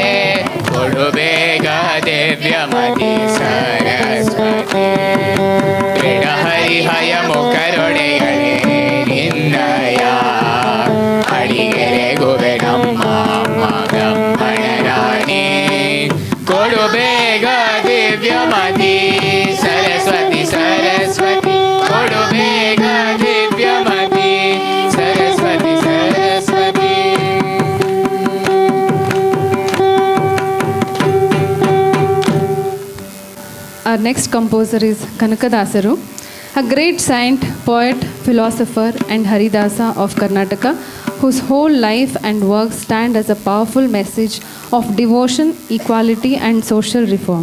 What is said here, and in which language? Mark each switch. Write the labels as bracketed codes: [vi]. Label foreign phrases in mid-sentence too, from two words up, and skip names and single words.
[kn] ಕೊಡು ಬೇಗ ದಿವ್ಯಮತಿ ಸರಸ್ವತಿ ದೃಢ ಹರಿಹಯ ಮುಖರೊಡೆಯರೆ ನಿನ್ನಯ ಅಡಿಗೆರೆ ಗುವೆನಮ್ಮ ಬ್ರಹ್ಮಣರಾಣಿ ಕೊಡು ಬೇಗ ದಿವ್ಯಮತಿ ಸರಸ್ವತಿ ಸರಸ್ವತಿ ಕೊಡು ಬೇಗ ದಿವ್ಯಮತಿ ಸರಸ್ವತಿ ಸರಸ್ವತಿ [en] Our next composer is Kanakadasaru, a great saint, poet, philosopher and Haridasa of Karnataka, whose whole life and work stand as a powerful message of devotion, equality and social reform.